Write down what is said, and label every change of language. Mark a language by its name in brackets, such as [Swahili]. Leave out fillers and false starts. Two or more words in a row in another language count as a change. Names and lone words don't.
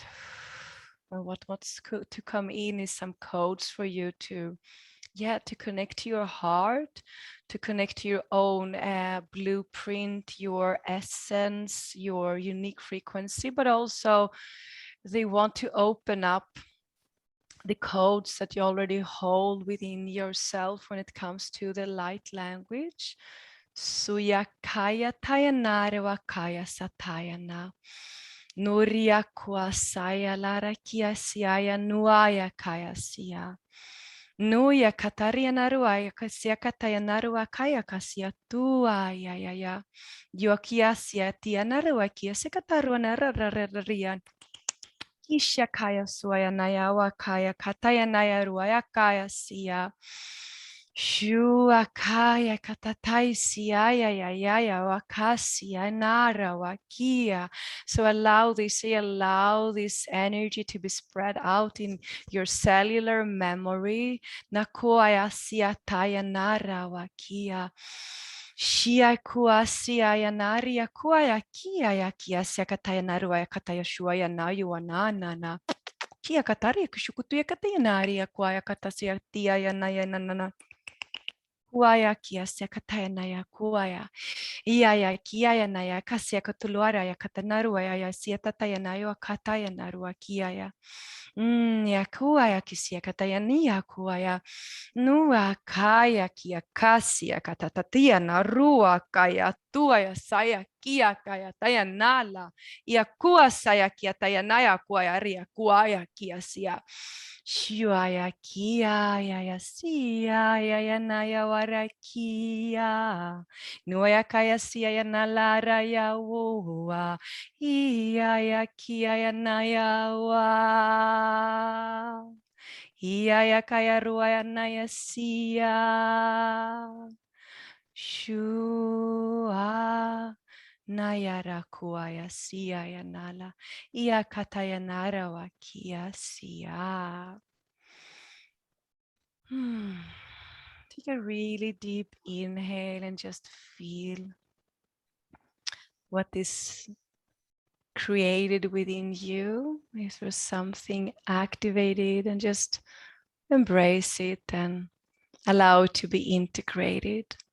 [English] And what's to come in is some codes for you to connect to your heart, to connect to your own blueprint, your essence, your unique frequency, but also they want to open up the codes that you already hold within yourself when it comes to the light language. Suyakaya tayanare wakaya satayana. Nuria kuasaya larakia siaya nuaya kaya siya. Nuya kataria narua kasia kataya narua kaya kasia tua ya. Yokia sia tia narua kia sekatarua nararian. Kisha kaya suaya nayawa kaya kataya naya ruaya kaya sia. Shua kaya katatai sia ya wakasia nara wakia. So allow this energy to be spread out in your cellular memory. Nakuaya sia taya nara wakia. Shia kuasia ya naria kuaya kia ya kia sia kataya narua ya kataya shua ya nayu na. Kia katari kushukutu ya kataya naria kuaya katasia tia ya naya na. Kuaya kia sia kataya naya kuaya. Iya kia ya naya kasia katuluara ya katanarua ya sia tataya nayo kataya narua kia ya. Ya kuaya kisia kataya niya kuaya. Nua kaya kia kasia katatatia narua kaya tua ya saya kia kaya taya nala. Ia kua saya kia taya naya kuaya ria kuaya kia sia. Shuaya kia ya sia ya naya warakia. Nuaya kaya sia ya nalara ya wua. Ia ya kia ya naya wa. Ia ya kaya rua ya naya sia. Shua. Nayara kuaya sia ya nala. Ia kataya nara wa kia sia. Take a really deep inhale and just feel what is created within you. If there's something activated, and just embrace it and allow it to be integrated.